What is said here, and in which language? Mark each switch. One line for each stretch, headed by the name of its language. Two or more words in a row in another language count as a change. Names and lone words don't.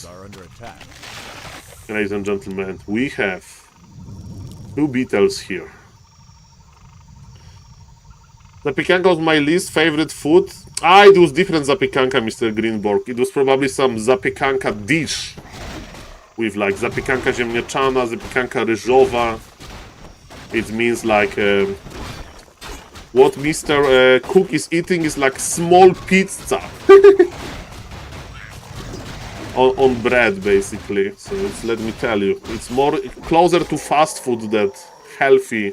English: Ladies and gentlemen, we have 2 beetles here. Zapiekanka was my least favorite food. It was different zapiekanka, Mr. Greenborg. It was probably some zapiekanka dish.
Polish: With zapiekanka ziemniaczana, zapiekanka ryżowa.
English: It means what Mr. Cook is eating is small pizza. on bread, basically. So let me tell you, it's more closer to fast food than healthy.